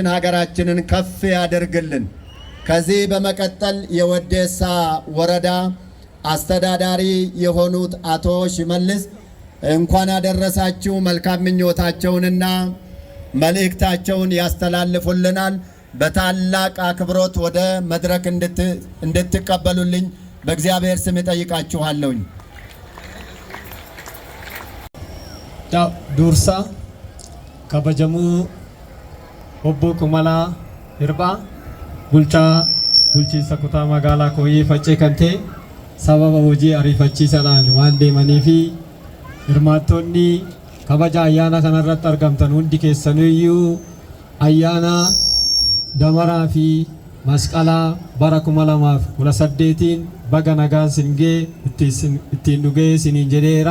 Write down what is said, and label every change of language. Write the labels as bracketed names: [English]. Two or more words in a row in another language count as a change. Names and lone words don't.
[Amharic] ሀገራችንን ከፍ ያደርግልን። ከዚህ በመቀጠል የወዴሳ ወረዳ አስተዳዳሪ የሆኑት አቶ ሽመልስ እንኳን ያደረሳችሁ መልካም ምኞታቸውንና መልእክታቸውን ያስተላልፉልናል። በታላቅ አክብሮት ወደ መድረክ እንድትቀበሉልኝ በእግዚአብሔር ስም እጠይቃችኋለሁኝ። [Oromo] Dursa kabajamoo obbo Kumalaa Yirbaa bulchiinsa kutaa magaalaa Kooyyee Faccee kan ta'e sababa hojii ariifachiisaadhaan waan deemanii fi hirmaattonni kabaja ayyaana kanarratti argamtan hundi keessaniyyuu ayyaana damaraa fi masqalaa bara 2018 baga nagaan sin ga'e ittiin dhugee siniin jedheera.